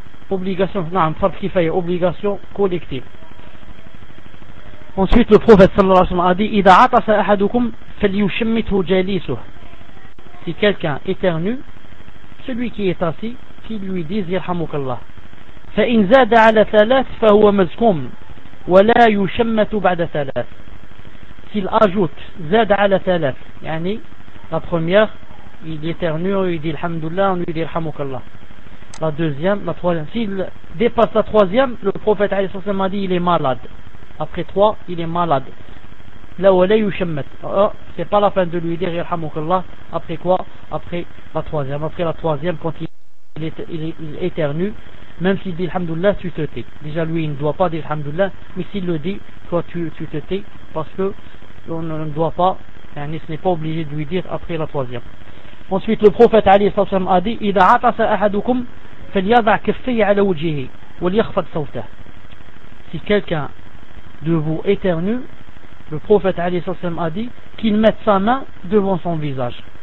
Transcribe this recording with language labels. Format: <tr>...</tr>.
<fr>Obligation, non, fard kifaya, obligation collective. Ensuite, le prophète sallallahu alayhi wa sallam a dit</fr> <ar>Ida atasa ahadukum, falyushammithu jalisuh.</ar> <fr>Si quelqu'un éternue, celui qui est assis, qu'il lui dise yarhamukallah.</fr> <ar>فإن زاد على ثلاث فهو مزكوم ولا يشمت بعد ثلاث.</ar> <fr>S'il ajoute</fr> <ar>زاد على ثلاث, yani</ar> <fr>la première, il éternue, il dit Alhamdulillah, on lui dit Alhamdulillah. La deuxième, la troisième. S'il dépasse la troisième, le prophète alayhi salam m'a dit il est malade. Après trois, il est malade. Là où elle est, Yushemmet. C'est pas la peine de lui dire Alhamdulillah. Après quoi? Après la troisième. Après la troisième, quand il éternue, même s'il dit Alhamdulillah, tu te tais. Déjà lui, il ne doit pas dire Alhamdulillah, mais s'il le dit, toi tu te tais, parce que on ne doit pas, et ce n'est pas obligé de lui dire après la troisième. Ensuite, le prophète Ali a dit</fr> <ar>إِذَا عَطَسَ أَحَدُكُمْ فَلْيَضَعْ كَفَّيْهِ عَلَى وَجْهِهِ وَلْيَخْفَضْ صَوْتَهُ.</ar> <fr>Si quelqu'un de vous éternue, le prophète Ali a dit qu'il mette sa main devant son visage.</fr>